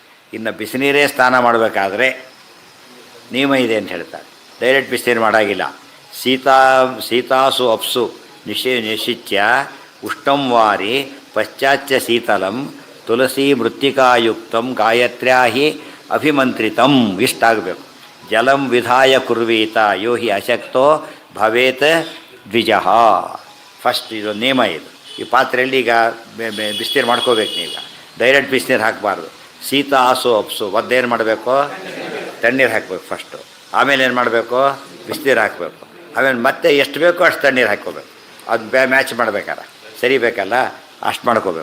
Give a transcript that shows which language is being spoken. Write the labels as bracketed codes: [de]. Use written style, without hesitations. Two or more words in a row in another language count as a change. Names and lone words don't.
[kn] ಇನ್ನು ಬಿಸಿನೀರೇ ಸ್ನಾನ ಮಾಡಬೇಕಾದ್ರೆ ನಿಯಮ ಇದೆ ಅಂತ ಹೇಳ್ತಾರೆ. ಡೈರೆಕ್ಟ್ ಬಿಸಿನೀರು ಮಾಡೋಂಗಿಲ್ಲ. [sa] ಶೀತಾಸು ಅಪ್ಸು ನಿಶಿಚ್ಯ ಉಷ್ಣಂ ವಾರಿ ಪಶ್ಚಾಚ್ಯ ಶೀತಲಂ ತುಳಸಿ ಮೃತ್ತಿಕಾಯುಕ್ತಂ ಗಾಯತ್ರ್ಯಾ ಹಿ ಅಭಿಮಂತ್ರಿತಂ ಇಷ್ಟಾಗಬೇಕು. ಜಲಂ ವಿಧಾಯ ಕುರ್ವೀತ ಯೋ ಹಿ ಅಶಕ್ತೋ ಭವೇತ್ ದ್ವಿಜಃ. [kn] ಫಸ್ಟ್ ಇದು ನಿಯಮ ಇದು. ಈ ಪಾತ್ರೆಯಲ್ಲಿ ಈಗ ಬಿಸಿನೀರು ಮಾಡ್ಕೋಬೇಕು. ನೀವೀಗ ಡೈರೆಕ್ಟ್ ಬಿಸಿನೀರು ಹಾಕಬಾರ್ದು. [sa] ಶೀತಾಸು ಅಪ್ಸು [kn] ಒದ್ದೇನು ಮಾಡಬೇಕು, ತಣ್ಣೀರು ಹಾಕಬೇಕು ಫಸ್ಟು. ಆಮೇಲೆ ಏನು ಮಾಡಬೇಕು, ಬಿಸಿನೀರು ಹಾಕಬೇಕು. ಆಮೇಲೆ ಮತ್ತೆ ಎಷ್ಟು ಬೇಕೋ ಅಷ್ಟು ತಣ್ಣೀರು ಹಾಕ್ಕೋಬೇಕು. ಅದು ಮ್ಯಾಚ್ ಮಾಡಬೇಕಾರೆ ಸರಿ ಬೇಕಲ್ಲ, ಅಷ್ಟು ಮಾಡ್ಕೋಬೇಕು.